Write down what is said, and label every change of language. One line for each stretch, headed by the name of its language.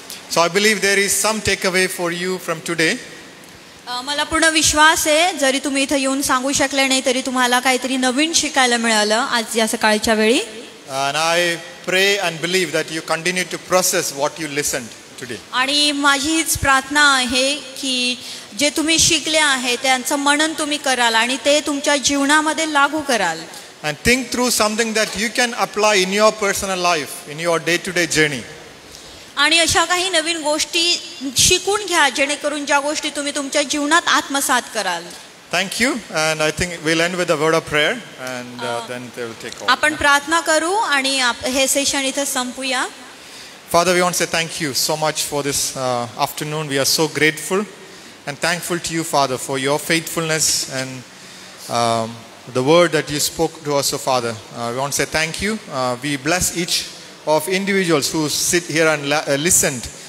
English: So I believe there is some takeaway for you from today.
Marathi: मला पूर्ण विश्वास आहे जरी तुम्ही इथं येऊन सांगू शकले नाही तरी तुम्हाला काहीतरी नवीन शिकायला मिळालं आज या सकाळच्या वेळी.
English: And I pray and believe that you continue to process what you listened today.
Marathi: आणि माझी हीच प्रार्थना आहे की जे तुम्ही शिकले आहे त्यांचं मनन तुम्ही कराल आणि ते तुमच्या जीवनामध्ये लागू कराल.
English: And think through something that you can apply in your personal life, in your day-to-day journey.
Marathi: आणि अशा काही नवीन गोष्टी शिकून घ्या जेणेकरून ज्या गोष्टी तुम्ही तुमच्या जीवनात आत्मसात कराल.
English: Thank you, and I think we'll end with a word of prayer, and then they will take over.
Marathi: आपण प्रार्थना करू आणि हे सेशन इथे संपूया.
English: Father, we want to say thank you so much for this afternoon. We are so grateful and thankful to you, Father, for your faithfulness and the word that you spoke to us, Father. We want to say thank you. We bless each of individuals who sit here and listened.